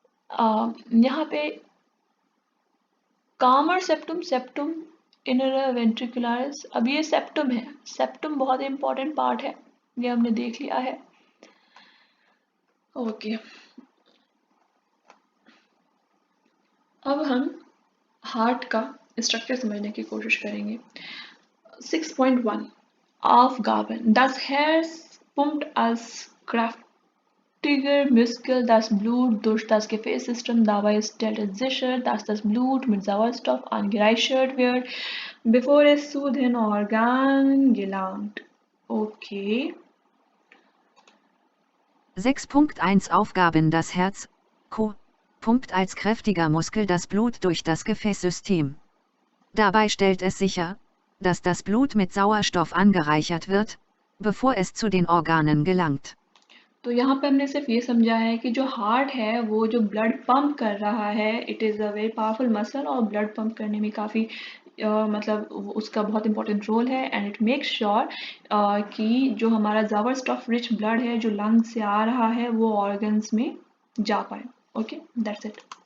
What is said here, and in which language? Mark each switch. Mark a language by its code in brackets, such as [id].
[hi] यहाँ पे कामर सेप्टुम, सेप्टुम इनर वेंट्रिकुलरिस, अब ये सेप्टुम है। सेप्टुम बहुत इंपॉर्टेंट पार्ट है, ये हमने देख लिया है, ओके। अब हम हार्ट का स्ट्रक्चर समझने की कोशिश करेंगे। [de] 6.1 Aufgaben. Das Herz pumpt als kräftiger Muskel das Blut durch das Gefäßsystem. Dabei stellt es sicher, dass das Blut mit Sauerstoff angereichert wird, bevor es zu den Organen gelangt. [en] Okay. [de] 6.1 Aufgaben. Das Herz pumpt als kräftiger Muskel das Blut durch das Gefäßsystem. Dabei stellt es sicher, dass das Blut mit Sauerstoff angereichert wird, bevor es zu den Organen gelangt. [hi] तो यहाँ पे हमने सिर्फ ये समझा है कि जो हार्ट है वो जो ब्लड पंप कर रहा है, it is a very powerful muscle, और ब्लड पंप करने में काफ़ी मतलब उसका बहुत इंपॉर्टेंट रोल है। एंड इट मेक श्योर कि जो हमारा ज़बरदस्त रिच ब्लड है जो लंग से आ रहा है वो ऑर्गन्स में जा पाए, ओके, दैट्स इट।